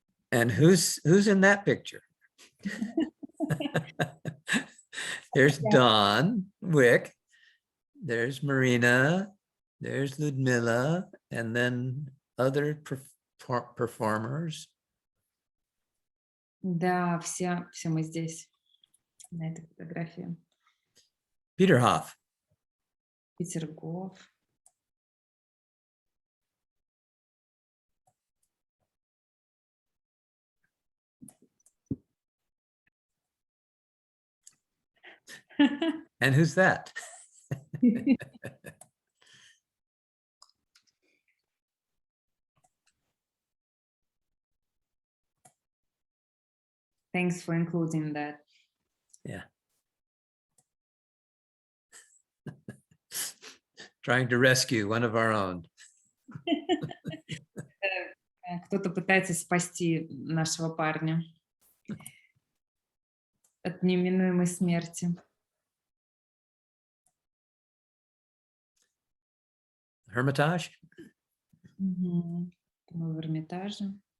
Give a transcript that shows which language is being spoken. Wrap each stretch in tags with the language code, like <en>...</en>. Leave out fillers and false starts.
<en>And who's in that picture? There's Don Wick. There's Marina. There's Ludmila. And then other performers.</en> <ru>Да, все мы здесь, на этой фотографии.</ru> <en>Peterhof.</en> <ru>Петергоф.</ru> <en>And who's that? Thanks for including that. Yeah. Trying to rescue one of our own.</en> <ru>Кто-то пытается спасти нашего парня от неминуемой смерти.</ru> <en>Hermitage.</en> <ru>Мы в Эрмитаже.</ru>